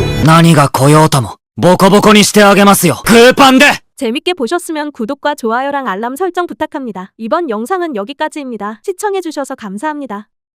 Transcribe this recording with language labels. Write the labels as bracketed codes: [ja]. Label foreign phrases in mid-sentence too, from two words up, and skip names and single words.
[ja] 何が来ようともボコボコにしてあげますよ。グーパンで。 [ko] 재밌게 보셨으면 구독과 좋아요랑 알람 설정 부탁합니다. 이번 영상은 여기까지입니다. 시청해주셔서 감사합니다.